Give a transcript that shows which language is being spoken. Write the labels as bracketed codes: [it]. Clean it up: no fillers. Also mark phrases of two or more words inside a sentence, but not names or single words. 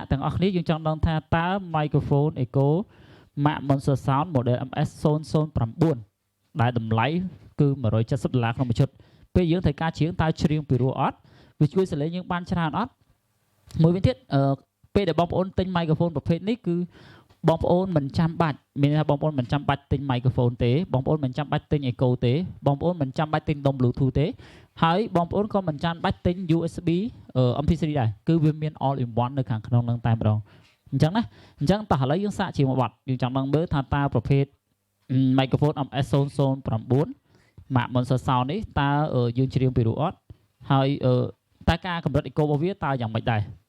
[km] ទាំងអស់គ្នាយើងចង់ដឹងថាតើ microphone Echo Mac Monster Sound model MS009 ដែលតម្លៃគឺ$170ក្នុងមួយឈុតពេលយើងត្រូវការច្រៀងតើច្រៀងពីរោះអត់វាជួយសលេងយើងបានច្រើនអត់មួយ វិញទៀតពេលដែលបងប្អូនទិញ microphone ប្រភេទនេះគឺបងប្អូនមិនចាំបាច់មានថាបងប្អូនមិនចាំបាច់ទិញ microphone ទេបងប្អូនមិនចាំបាច់ទិញ Echo ទេបងប្អូនមិនចាំបាច់ទិញដុំ Bluetooth ទេហើយបងប្អូនក៏មិនចាំបាច់ទិញ USB MP3 ដែរ គឺវាមាន [en] all in one [km] នៅខាងក្នុងនឹងតែម្ដងអញ្ចឹងណាអ ញ្ចឹងតោះឥឡូវយើងសាកជាមួយបទយើងចង់ដឹងមើលថាតើប្រភេទ microphone MS009 Mac Monster Sound នេះតើយើងច្រៀងពីរោះអត់ហើយតើការកម្រិត echo របស់វាតើយ៉ាងម៉េចដែរ